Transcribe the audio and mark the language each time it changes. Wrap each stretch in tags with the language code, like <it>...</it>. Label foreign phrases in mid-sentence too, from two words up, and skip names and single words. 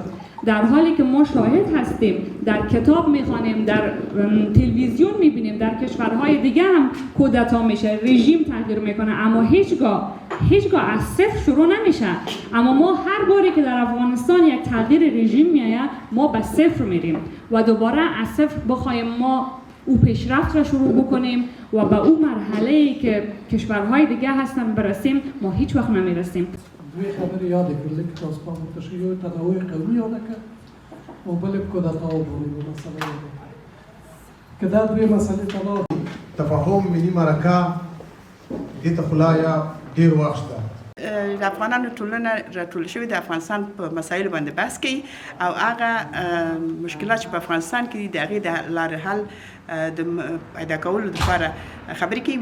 <fa>در حالی که ما شاهد هستیم، در کتاب میخوانیم، در تلویزیون میبینیم، در کشورهای دیگه هم کودتا میشه، رژیم تغییر میکنه، اما هیچگاه از صفر شروع نمیشه. اما ما هر باری که در افغانستان یک تغییر رژیم میآید، ما به صفر میریم و دوباره از صفر بخوایم ما او پیشرفت را شروع بکنیم و به او مرحله‌ای که کشورهای دیگه هستن برسیم، ما هیچ وقت نمیرسیم.</fa> <ps>دوی خبرې یادې کړلې که تاسو پام وکړئ چې یو تنوع قومي یاده کړه او بلې کودتا وبولي مسله یاده که دا دوی مسلې ته لاړ تفاهم ملي مرکه دې ته خو لا ډېر وخت ده. د افغانانو ټولنه راټول شوې د افغانستان په مسایلو باندې بحث کوي او هغه مشکلات چې په افغانستان کې دي د هغې د لارې حل د پیدا کولو لپاره خبرې کوي.</ps>